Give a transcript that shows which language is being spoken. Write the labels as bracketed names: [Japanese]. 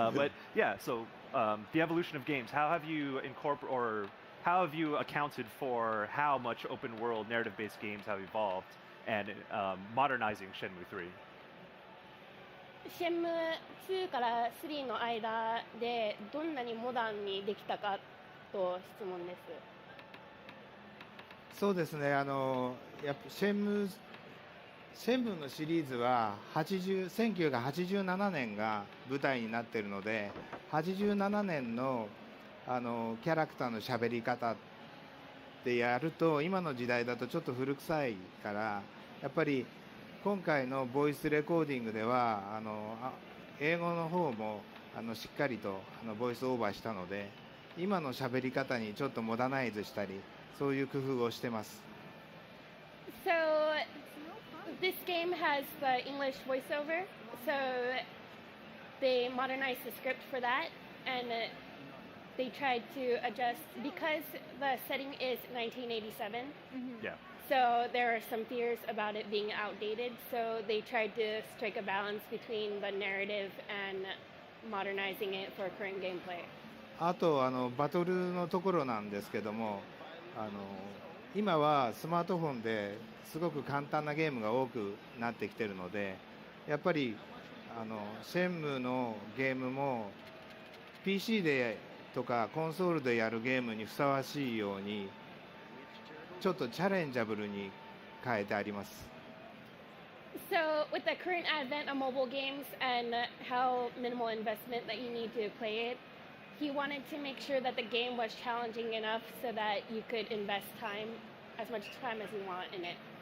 [English] But yeah, so the evolution of games. How have you how have you accounted for how much open-world narrative-based games have evolved and modernizing Shenmue 3? [Japanese] シェム2から3の間でどんなにモダンにできたかと質問です。そうですね。やっぱシェンムーのシリーズは1987年が舞台になっているので、87年のキャラクターの喋り方でやると今の時代だとちょっと古臭いから、やっぱり今回のボイスレコーディングでは英語の方もしっかりとボイスオーバーしたので、今の喋り方にちょっとモダナイズしたり、そういう工夫をしてます。 [English] So this game has the English voiceover, so they modernized the script for that, and they tried to adjust because the setting is 1987. Yeah. So there are some fears about it being outdated, so they tried to strike a balance between the narrative and modernizing it for current gameplay. [Japanese] あとバトルのところなんですけども、今はスマートフォンですごく簡単なゲームが多くなってきてるので、やっぱりシェンムーのゲームも PC でとかコンソールでやるゲームにふさわしいようにちょっとチャレンジャブルに変えてあります。 [English] So with the current advent of mobile games and how minimal investment that you need to play it, he wanted to make sure that the game was challenging enough so that you could invest time, as much time as you want in it.